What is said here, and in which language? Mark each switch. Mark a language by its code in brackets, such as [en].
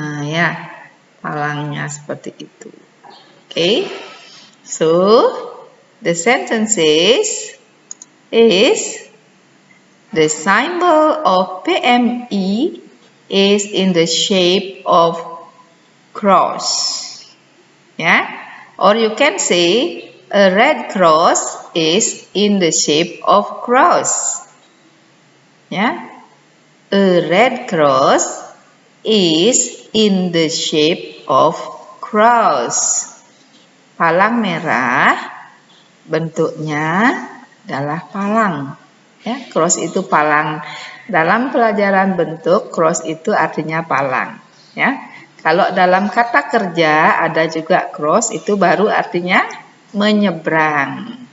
[id] Ya, palangnya seperti itu. [en] Okay. So, the sentence is the symbol of PMI is in the shape of cross. Ya, or you can say a red cross is in the shape of cross. Ya, a red cross is in the shape of cross. [id] Palang merah bentuknya adalah palang. Ya, cross itu palang. Dalam pelajaran bentuk, cross itu artinya palang. Ya, kalau dalam kata kerja ada juga cross, itu baru artinya menyeberang.